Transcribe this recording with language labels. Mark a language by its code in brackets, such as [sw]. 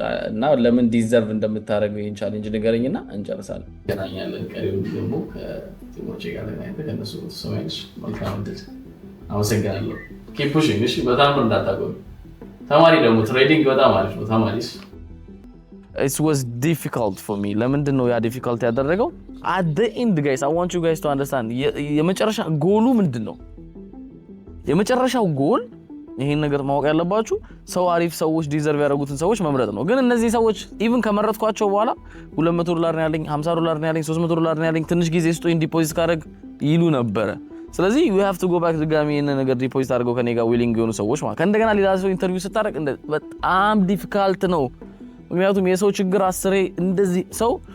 [am] እና ለምን ዲዘርቭ እንደምታደርገው ይህን ቻሌንጅ ንገረኝና እንጨርሳለን። ገናኛለን ቀሪው ደግሞ ከቲሞቼ ጋር ተገናኝተህ ከእነሱ ተሰማይሽ መልካም ዕድል። አመሰግናለሁ። ኪፕ ፑሽንግ። እሺ፣ በጣም ነው እንዳታቆም። ተማሪ ደግሞ ትሬዲንግ በጣም አሪፍ ነው። ተማሪስ [en] it was difficult for me። [am] ለምንድን ነው ያ ዲፊካልት ያደረገው? [en] at the end guys, I want you guys to understand [am] የመጨረሻ ጎሉ ምንድን ነው? የመጨረሻው ጎል ይሄን ነገር ማወቅ ያለባችሁ ሰው አሪፍ ሰዎች ዲዘርቭ ያደረጉትን ሰዎች መምረጥ ነው። ግን እነዚህ ሰዎች ኢቭን ከመረጥኳቸው በኋላ $200 ነው ያለኝ፣ $50 ነው ያለኝ፣ $300 ነው ያለኝ፣ ትንሽ ጊዜ ስጦኝ ዲፖዚት ካደረግ ይሉ ነበረ። ስለዚህ [en] you have to go back [am] ድጋሚ ይሄን ነገር ዲፖዚት አድርገው ከኔ ጋር ዊሊንግ የሆኑ ሰዎች ማለት ከእንደገና ሌላ ሰው ኢንተርቪው ስታደርግ በጣም ዲፊካልት ነው። ምክንያቱም የሰው ችግር አስሬ እንደዚህ ሰው